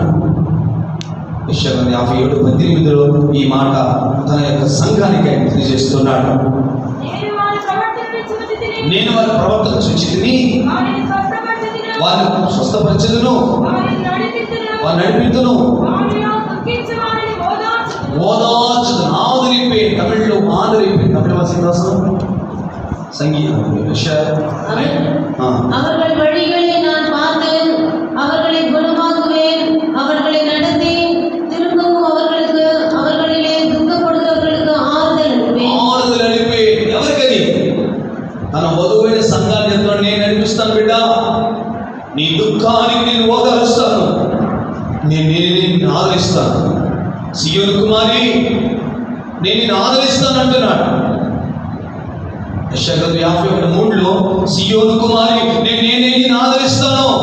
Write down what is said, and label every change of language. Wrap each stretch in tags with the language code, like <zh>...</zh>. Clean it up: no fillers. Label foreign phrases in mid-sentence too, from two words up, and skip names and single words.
<te>యెషయా 57:18 ఈ మాట తన యొక్క సంఘానికి ఆయన తెలియజేస్తున్నాడు. నేను వారి ప్రవర్తన చూచితిని, వారిని స్వస్థపరచెదను, వారిని నడిపించును, ఓదార్చును. ఆదరిపే తమిళ్లో ఆదరిపే తమిళ</te> <ta>வாசிக்கிறோம் சங்கீதம். அவர்கள் வழிகளை நான் பார்த்து அவர்களை குணமாக்குவேன், அவர்களை நடத்தி திரும்பவும் அவர்களிலே துக்கப்படுகிறவர்களுக்கு ஆறுதல் அளிப்பேன்.</ta> <te>ఎవరికది? తన వధువైన సంఘాన్ని ఎంతో నేను నడిపిస్తాను. బిడ్డ, నీ దుఃఖానికి నేను ఓదారుస్తాను, నేను ఆదరిస్తాను. సియోను కుమారి, నేను నిన్ను ఆదరిస్తాను అంటున్నాడు. యెషయా 51:3 సియోను కుమారి, నేనే నిన్ను ఆదరిస్తాను.</te>